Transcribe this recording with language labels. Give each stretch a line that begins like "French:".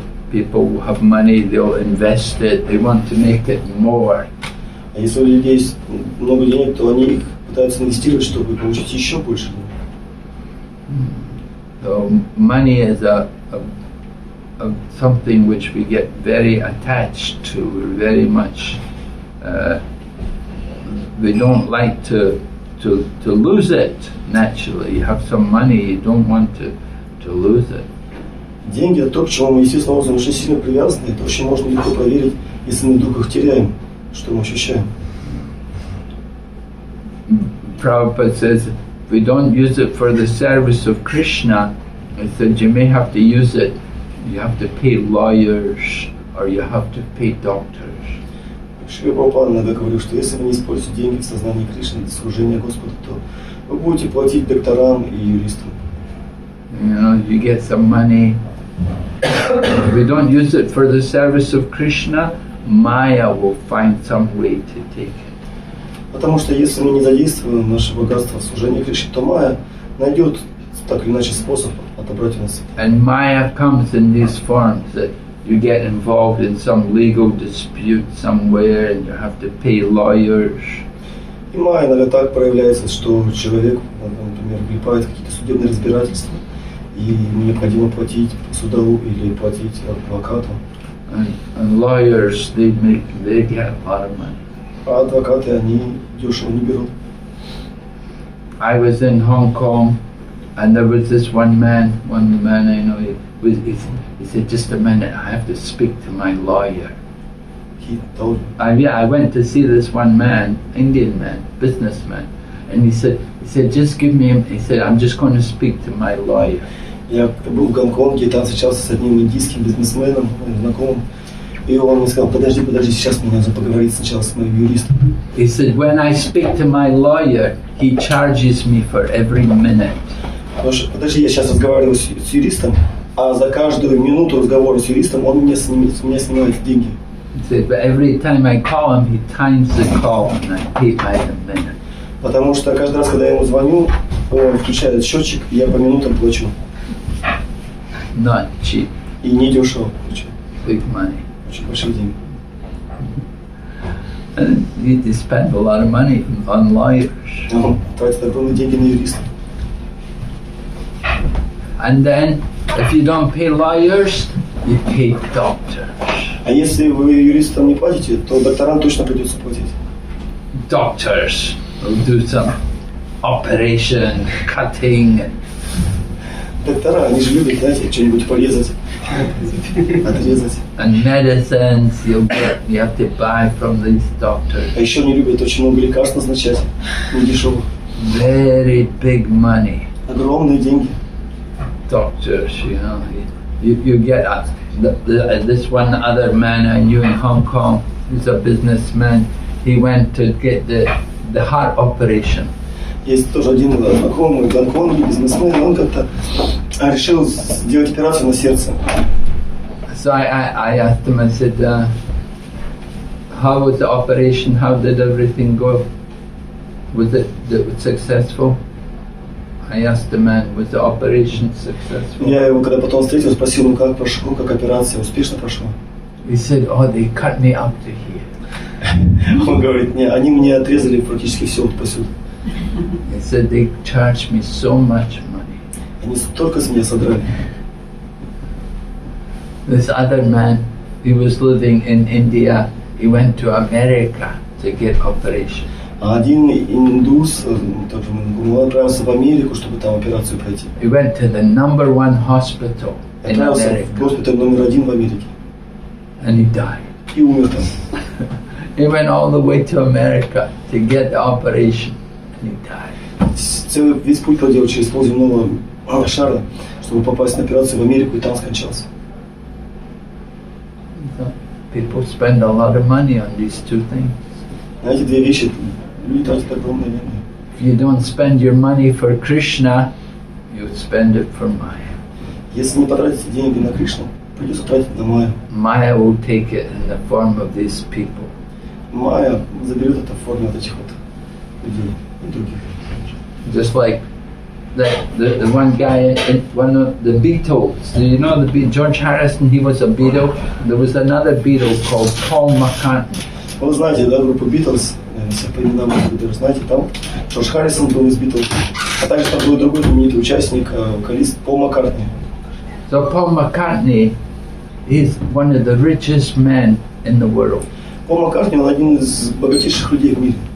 English: People who have money, they'll invest it, they want to make it more.
Russian: А если у людей есть много денег, то они их пытаются инвестировать, чтобы получить еще больше.
English: So money is a something which we get very attached to, very much. We don't like to lose it naturally. You have some money, you don't want to lose it.
Russian: Деньги – это то, к чему мы, естественно, образом очень сильно привязаны. Это очень можно легко проверить, если мы вдруг их теряем, что мы ощущаем.
English: Prabhupada says, if we don't use it for the service of Krishna, he said you may have to use it, you have to pay lawyers or you have to pay doctors.
Russian: Шри Прабхупада иногда говорил, что если вы не используете деньги в сознании Кришны для служения Господу, то вы будете платить докторам и юристам.
English: You know, you get some money. If we don't use it for the service of Krishna, Maya will find some way to take it.
Russian: Потому что если мы не задействуем наше богатство в служении Кришне, то Майя найдет так или иначе способ отобрать у нас.
English: And Maya comes in these forms that you get involved in some legal dispute somewhere and you have to pay lawyers.
Russian: И Майя иногда так проявляется, что человек, например, влипает в какие-то судебные разбирательства, и ему необходимо платить суду или платить адвокату.
English: And lawyers, they get a lot of money.
Russian: А адвокаты, они дешево не берут.
English: I was in Hong Kong, and there was this one man I know, he said, just a minute, I have to speak to my lawyer. He told me. I went to see this one man, Indian man, businessman, and he said, just give me him, he said, I'm just going to speak to my lawyer.
Russian: Я был в Гонконге, и там встречался с одним индийским бизнесменом, знакомым, и он мне сказал, подожди, сейчас мне надо поговорить сначала с моим юристом.
English: He said, when I speak to my lawyer, he charges me for every minute.
Russian: Потому что, подожди, я сейчас разговариваю с юристом, а за каждую минуту разговора с юристом он меня снимает деньги.
English: He said, but every time I call him, he times the call and I pay by the minute.
Russian: Потому что каждый раз, когда я ему звоню, он включает счетчик, и я по минутам плачу.
English: Not cheap,
Russian: И не дешево плачу.
English: big money.
Russian: Очень большие деньги.
English: And you need to spend a lot of money on lawyers.
Russian: Он тратит огромные деньги на юристов.
English: And then, if you don't pay lawyers, you pay doctors.
Russian: А если вы юристам не платите, то докторам точно придется платить.
English: Doctors will do some operation, cutting,
Russian: Доктора, они же любят, знаете, что-нибудь порезать, отрезать.
English: and medicines you have to buy from these doctors.
Russian: А еще они любят очень много лекарств назначать, не дешевых.
English: Very big money.
Russian: Огромные деньги.
English: Doctors, you know, you get this one other man I knew in Hong Kong, who's a businessman. He went to get the heart operation.
Russian: Есть тоже один знакомый в Гонконге, бизнесмен, он как-то решил сделать операцию на сердце.
English: So I asked him, I said, how was the operation? How did everything go? Was it successful? I asked the man, was the operation successful?
Russian: Я его, когда потом встретил, спросил, как прошло, как операция, успешно прошла?
English: He said, oh, they cut me up to here.
Russian: Он говорит, не, они мне отрезали практически все вот посюда.
English: He said, they charged me so much money.
Russian: Они столько с меня содрали.
English: This other man, he was living in India. He went to America to get operation.
Russian: А один индус, тоже он отправился в Америку, чтобы там операцию пройти.
English: He went to the #1 hospital in
Russian: Отправился
English: America,
Russian: в госпиталь номер 1 в Америке.
English: and he died.
Russian: И умер там.
English: He went all the way to America to get the operation, and he died.
Russian: Весь путь проделал через полземного шара, чтобы попасть на операцию в Америку, и там скончался.
English: So people spend a lot of money on these two things.
Russian: На эти две вещи люди тратят огромное время.
English: If you don't spend your money for Krishna, you spend it for Maya.
Russian: Если не потратите деньги на Кришну, придется тратить на Майю.
English: Maya will take it in the form of these people.
Russian: Майя заберет это в форме вот этих вот людей и других.
English: Just like the one guy, one of the Beatles. Do you know George Harrison? He was a Beatle. There was another Beatle called Paul McCartney.
Russian: Вы знаете, да, группу Beatles, если по именам вы даже знаете, там Джордж Харрисон был из Beatles, а также там был другой знаменитый участник, вокалист Пол Маккартни.
English: So Paul McCartney is one of the richest men in the world.
Russian: Пол Маккартни, он один из богатейших людей в мире.